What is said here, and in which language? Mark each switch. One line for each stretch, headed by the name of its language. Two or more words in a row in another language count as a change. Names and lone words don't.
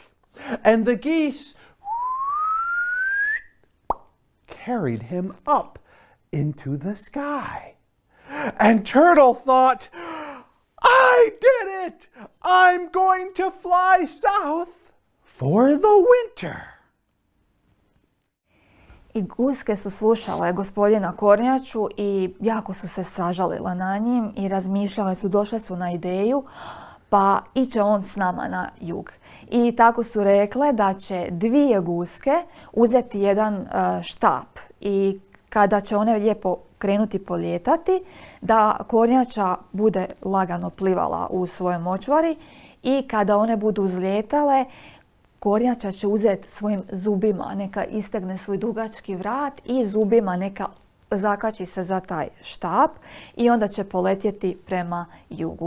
English: And the geese carried him up into the sky. And Turtle thought, "I did it! I'm going to fly south for the winter."
Croatian: I guske su slušale gospodina kornjaču i jako su se sažalile na njim i razmišljale su, došle su na ideju, pa iće on s nama na jug. I tako su rekle da će 2 guske uzeti jedan štap i kada će one lijepo krenuti polijetati, da kornjača bude lagano plivala u svojoj močvari i kada one budu uzlijetale, kornjača će uzeti svojim zubima, neka istegne svoj dugački vrat i zubima neka zakači se za taj štap i onda će poletjeti prema jugu.